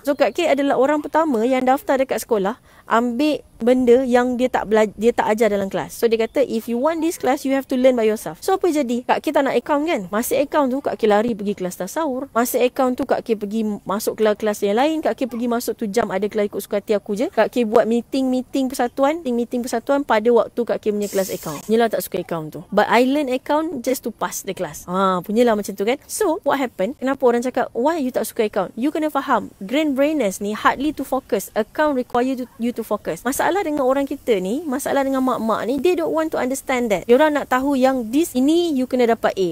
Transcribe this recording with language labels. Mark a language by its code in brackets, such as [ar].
[ms] So Kak K adalah orang pertama yang daftar dekat sekolah ambil benda yang dia tak ajar dalam kelas. So dia kata, [en] if you want this class, you have to learn by yourself. [ms] So apa jadi? Kak K tak nak account kan? Masa account tu Kak K lari pergi kelas tasawur. Masa account tu Kak K pergi masuk kelas yang lain. Kak K pergi masuk tu jam ada kelas ikut suka hati aku je. Kak K buat meeting persatuan pada waktu Kak K punya kelas account. Punyalah tak suka account tu, [en] but I learn account just to pass the class. [ms] Punyalah macam tu kan. So what happened? Kenapa orang cakap [en] why you [ms] tak suka account? [en] You [ms] kena faham, [en] grand brainers [ms] ni [en] hardly to focus. Account require you to focus. [ms] Masalah dengan orang kita ni, masalah dengan mak-mak ni, [en] they don't want to understand that. [ms] Diorang nak tahu yang ini you kena dapat A.